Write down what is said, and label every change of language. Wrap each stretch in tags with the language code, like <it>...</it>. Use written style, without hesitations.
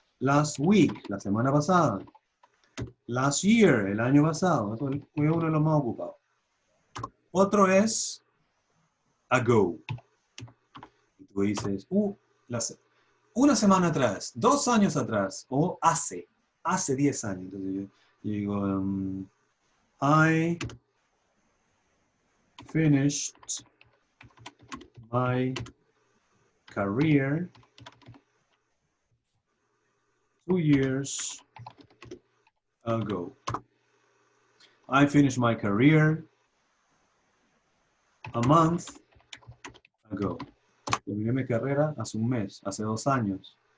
<en>Last week,</en> <es>la semana pasada.</es> <en>Last year,</en> <es>el año pasado. Eso fue uno de los más ocupados. Otro es ago. Y tú dices, una semana atrás, 2 años atrás, o hace 10 años. Entonces yo digo,</es> <en>I finished my career 2 years ago. I finished my career a month ago.</en> <es>Terminé mi carrera hace un mes, hace 2 años.</es>